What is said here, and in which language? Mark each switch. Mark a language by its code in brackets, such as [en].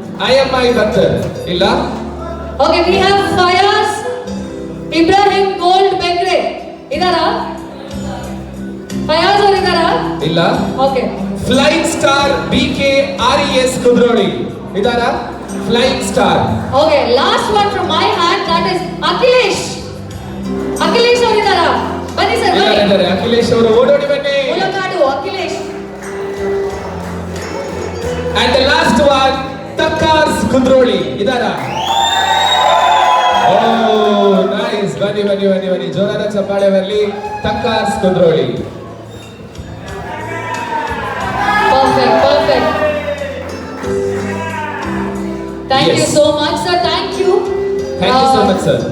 [kn] IMI ಬಂದರ್ ಇಲ್ಲ? [en] Okay, we have Fayaz Ibrahim Gold Bengre. [kn] ಇದಾರಾ? Fayaz ಅವರು ಇದಾರಾ? ಇಲ್ಲ. Okay. Flying star BK RES Kudroli ಇದಾರಾ? Flying star. [en] Okay, last one from my hand, that is Akhilesh. [kn] Akhilesh ಅವರಿದ್ದಾರಾ? ಬನ್ನಿ sir, ಬನ್ನಿ. ಇದ್ದಾರೆ ಅಖಿಲೇಶ್ ಅವರು, ಓಡೋಡಿ ಬನ್ನಿ. ಮುಲಕಾಡು Akhilesh. [en] And the last one, ತಕ್ಕಾರ್ಸ್ ಕುಂದ್ರೋಳಿ [kn] ಇದ್ದಾರಾ? [en] Oh, nice. [kn] ಬನ್ನಿ ಬನ್ನಿ ಬನ್ನಿ ಬನ್ನಿ, ಜೋರಾದ ಚಪ್ಪಾಳೆ ಬರಲಿ. ತಕ್ಕಾರ್ಸ್ ಕುಂದ್ರೋಳಿ. [en] Perfect, perfect. Thank Yes. you so much, sir. Thank you. Thank you so much, sir.